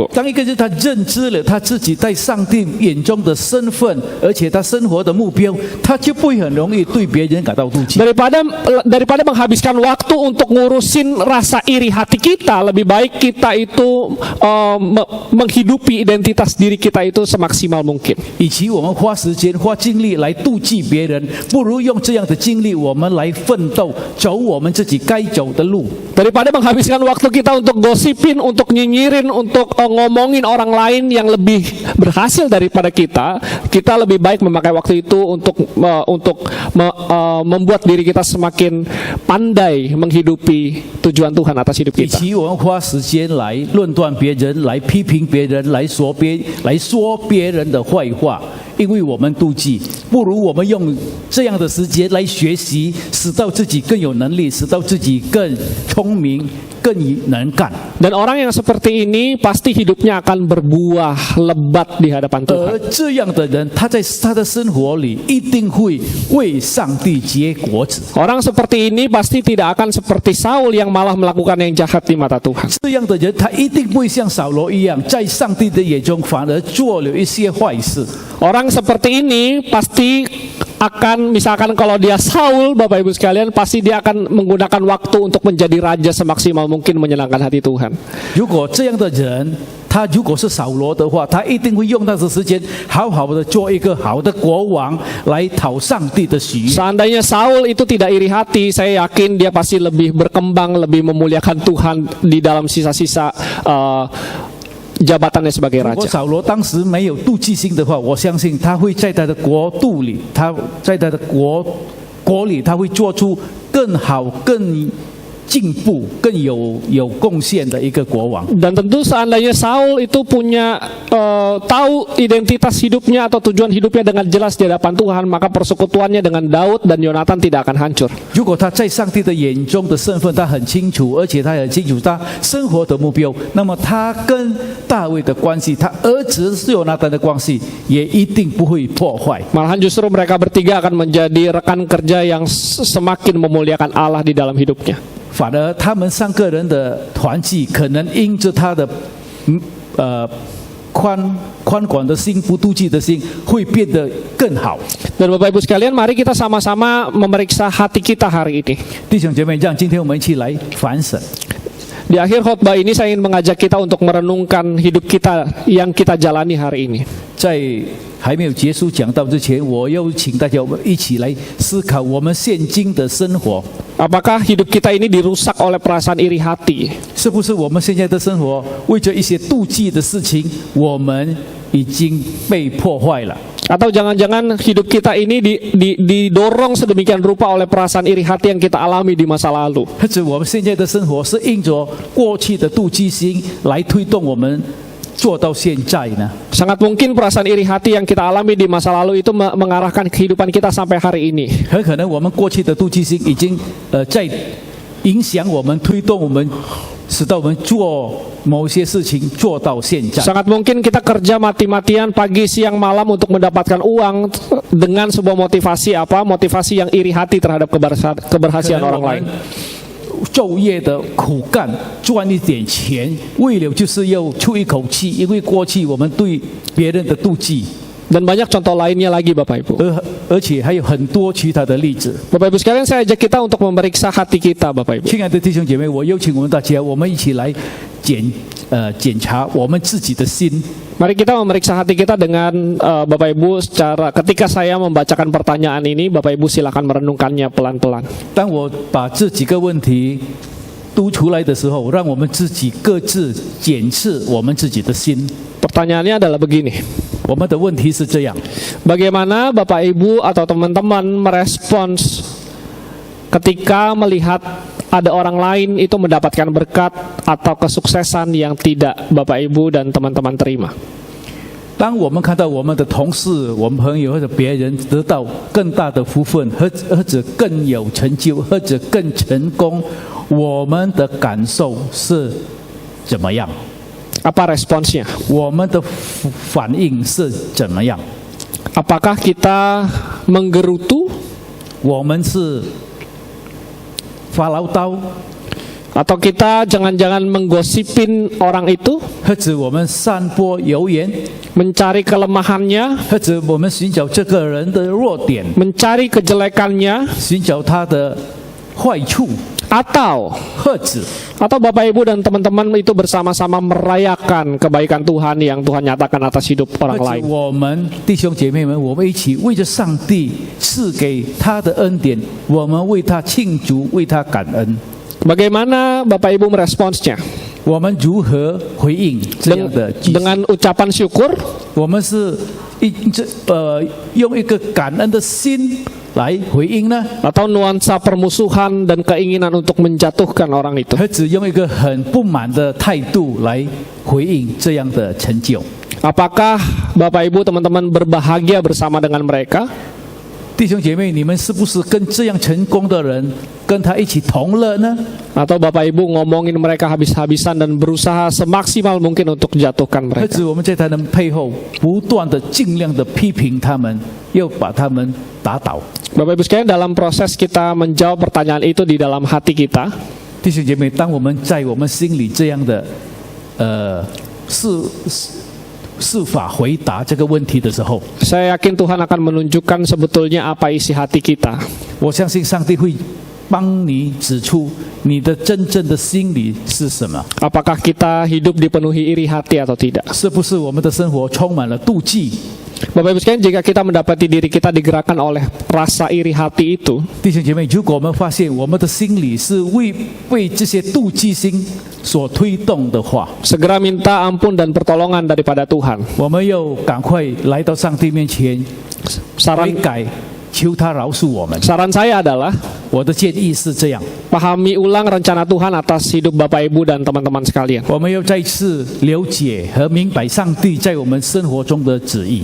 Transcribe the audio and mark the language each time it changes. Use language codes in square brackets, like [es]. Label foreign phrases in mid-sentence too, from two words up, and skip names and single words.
[zh] 当一个人他认知了他自己在上帝眼中的身份，而且他生活的目标，他就不会很容易对别人感到妒忌。 [id] Daripada menghabiskan waktu untuk ngurusin rasa iri hati kita, lebih baik kita itu menghidupi identitas diri kita itu semaksimal mungkin. [zh] 与其我们花时间花精力来妒忌别人，不如用这样的精力我们来奋斗，走我们自己该走的路。 [id] Daripada menghabiskan waktu kita untuk gosipin, untuk nyinyirin, untuk ngomongin orang lain yang lebih berhasil daripada kita, kita lebih baik memakai waktu itu untuk membuat diri kita semakin pandai menghidupi tujuan Tuhan atas hidup [zh] 与 [id] kita. [zh] 其我们花时间来论断别人、来批评别人、来说别人的坏话，因为我们妒忌，不如我们用这样的时间来学习，使到自己更有能力，使到自己更聪明、更能干。 [id] Dan orang yang seperti ini pasti hidupnya akan berbuah lebat di hadapan Tuhan. [zh] 而这样的人，他在他的生活里一定会为上帝结果子。 [id] Orang seperti ini pasti tidak akan seperti Saul yang malah melakukan yang jahat di mata Tuhan. [zh] 这样的人，他一定不会像扫罗一样，在上帝的眼中反而做了一些坏事。 [id] Orang seperti ini pasti akan, misalkan kalau dia Saul, Bapak Ibu sekalian, pasti dia akan menggunakan waktu untuk menjadi raja semaksimal mungkin menyenangkan hati Tuhan. [zh] 如果这样的人，他如果是扫罗的话，他一定会用他的时间，好好的做一个好的国王，来讨上帝的喜悦。 [id] Seandainya Saul itu tidak iri hati, saya yakin dia pasti lebih berkembang, lebih memuliakan Tuhan di dalam sisa-sisa jabatannya sebagai [zh] 如果 [id] raja. [zh] 扫罗当时没有妒忌心的话，我相信他会在他的国度里，他在他的国国里，他会做出更好、更进步、更有贡献的一个国王。 [id] Dan tentu seandainya Saul itu punya tahu identitas hidupnya atau tujuan hidupnya dengan jelas di hadapan Tuhan, maka persekutuannya dengan Daud dan Yonatan tidak akan hancur. [zh] 如果他在上帝的眼中的身份他很清楚，而且他很清楚他生活的目标，那么他跟大卫的关系，他儿子约拿单的关系也一定不会破坏。 [id] Malahan justru mereka bertiga akan menjadi rekan kerja yang semakin memuliakan Allah di dalam hidupnya. [zh] 反而他们3个人的团契，可能因着他的宽广的心、不妒忌的心，会变得更好。 [id] Dan Bapak Ibu sekalian, mari kita sama-sama memeriksa hati kita hari ini. [zh] 弟兄姐妹，让今天我们一起来反省。 [id] Di akhir khotbah ini saya ingin mengajak kita untuk merenungkan hidup kita yang kita jalani hari ini. [zh] 在还没有结束讲道之前，我要请大家我们一起来思考我们现今的生活， [id] Apakah hidup kita ini dirusak oleh perasaan iri hati? [zh] 是不是我们现在的生活为着一些妒忌的事情，我们已经被破坏了？ [id] Atau jangan-jangan hidup kita ini didorong sedemikian rupa oleh perasaan iri hati yang kita alami di masa lalu? [zh] 或者我们现在的生活是因着过去的妒忌心来推动我们做到现在呢？ [id] Sangat mungkin perasaan iri hati yang kita alami di masa lalu itu mengarahkan kehidupan kita sampai hari ini. [zh] 很可能我们过去的妒忌心已经在影响我们，推动我们，使到我们做某些事情做到现在。 [id] Sangat mungkin kita kerja mati-matian pagi siang malam untuk mendapatkan uang dengan sebuah motivasi apa? Motivasi yang iri hati terhadap keberhasilan orang lain. [zh] 昼夜的苦干，赚一点钱，为了就是要出一口气，因为过去我们对别人的妒忌， [id] Dan banyak contoh lainnya lagi Bapak Ibu. [zh] 而且还有很多其他的例子。 [id] Bapak Ibu sekalian, saya ajak kita untuk memeriksa hati kita Bapak Ibu. [zh] 亲爱的弟兄姐妹，我邀请我们大家，我们一起来检查我们自己的心。 [id] Mari kita memeriksa hati kita dengan Bapak Ibu secara ketika saya membacakan pertanyaan ini, Bapak Ibu silakan merenungkannya pelan-pelan. [zh] 当我把这几个问题读出来的时候，让我们自己各自检视我们自己的心。 [id] Pertanyaannya adalah begini. [zh] 我们的问题是这样： [id] Bagaimana Bapak Ibu atau teman-teman merespons ketika melihat ada orang lain itu mendapatkan berkat atau kesuksesan yang tidak Bapak Ibu dan teman-teman terima? [zh] 当我们看到我们的同事、我们朋友或者别人得到更大的福分，或者更有成就，或者更成功，我们的感受是怎么样？ [id] Apa responsnya? [zh] 我们的反应是怎么样？ [id] Apakah kita menggerutu [zh] 我们是发牢叨， [id] atau kita jangan-jangan menggosipin orang itu, [zh] 或者我们散播谣言， [id] mencari kelemahannya, [zh] 或者我们寻找这个人的弱点， [id] mencari kejelekannya, [zh] 寻找他的坏处， [id] atau [zh] 或者 [id] Bapak Ibu dan teman-teman itu bersama-sama merayakan kebaikan Tuhan yang Tuhan nyatakan atas hidup orang [zh] 或者 [id] lain. [zh] 我们弟兄姐妹们，我们一起为着上帝赐给他的恩典，我们为他庆祝，为他感恩。 [id] Bagaimana Bapak Ibu meresponsnya? [zh] 我们如何回应这样的举动？ [id] Dengan ucapan syukur [zh] 我们是用一个感恩的心来回应呢， [id] atau nuansa permusuhan dan keinginan untuk menjatuhkan orang itu? [zh] 还只用一个很不满的态度来回应这样的成就？ [id] Apakah Bapak Ibu teman-teman berbahagia bersama dengan mereka? [zh] 弟兄姐妹，你们是不是跟这样成功的人跟他一起同乐呢？ [id] Atau Bapak Ibu ngomongin mereka habis-habisan dan berusaha semaksimal mungkin untuk jatuhkan [zh] 还 [id] mereka? [zh] 是我们在他们背后不断的尽量的批评他们，要把他们打倒？ [id] Bapak Ibu sekalian, dalam proses kita menjawab pertanyaan itu di dalam hati kita, [zh] 弟兄姐妹，当我们在我们心里这样的是法回答这个问题的时候， [id] saya yakin Tuhan akan menunjukkan sebetulnya apa isi hati kita. [zh] 我相信上帝会帮你指出你的真正的心理是什么。 [id] Apakah kita hidup dipenuhi iri hati atau tidak? [zh] 是不是我们的生活充满了妒忌？ [id] Bapak Ibu sekalian, jika kita mendapati diri kita digerakkan oleh rasa iri hati itu, [zh] 弟兄姐妹，如果我们发现我们的心里是为这些妒忌心所推动的话， [id] segera minta ampun dan pertolongan daripada Tuhan. [zh] 我们要赶快来到上帝面前悔 [id] Saran [zh] 改， 求他饶恕我们。 [id] Saran saya adalah [zh] 我的建议是这样， [id] pahami ulang rencana Tuhan atas hidup Bapak Ibu dan teman-teman sekalian. [zh] 我们要再次了解和明白上帝在我们生活中的旨意。